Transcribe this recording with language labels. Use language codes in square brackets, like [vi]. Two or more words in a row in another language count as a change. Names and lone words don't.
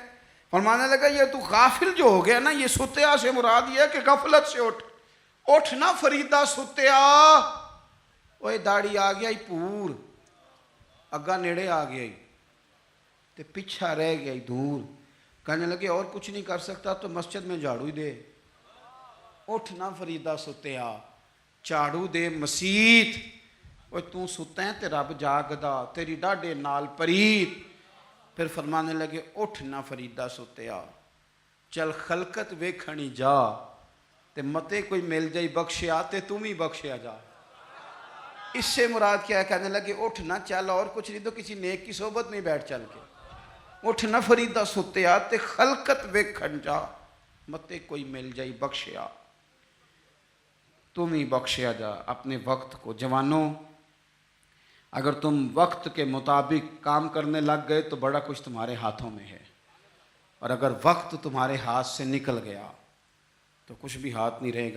[ur] فرمانے لگا یہ تو غافل جو ہو گیا نا، یہ ستیا سے مراد یہ ہے کہ غفلت سے [pa] اٹھ نا فریدہ ستیا۔ اوے داڑھی آ گیا ہی پور، اگا نیڑے آ گیا ہی، تو پیچھا رہ گیا دور. [ur] کہنے لگے اور کچھ نہیں کر سکتا تو مسجد میں جھاڑو ہی دے. [pa] اٹھ نہ فریدہ ستیا, جھاڑو دے مسیت. وہ تو ستا ہے تے رب جاگدا, تیری ڈاڈے نال پریت. [ur] پھر فرمانے لگے [pa] اٹھ نہ فریدہ ستیا, چل خلقت ویکھنی جا, تے متے کوئی مل جائی بخشیا تے تم ہی بخشیا جا. [ur] اس سے مراد کیا ہے؟ کہنے لگے اٹھ نہ, چل اور کچھ نہیں تو کسی نیک کی صحبت میں بیٹھ چل کے. [pa] اٹھ نہ فریدہ ستیا تے خلقت ویکھن جا, متے کوئی مل جائی بخشیا, تم ہی بخشیا جا. [ur] اپنے وقت کو, جوانوں اگر تم وقت کے مطابق کام کرنے لگ گئے تو بڑا کچھ تمہارے ہاتھوں میں ہے, اور اگر وقت تمہارے ہاتھ سے نکل گیا تو کچھ بھی ہاتھ نہیں رہے گا.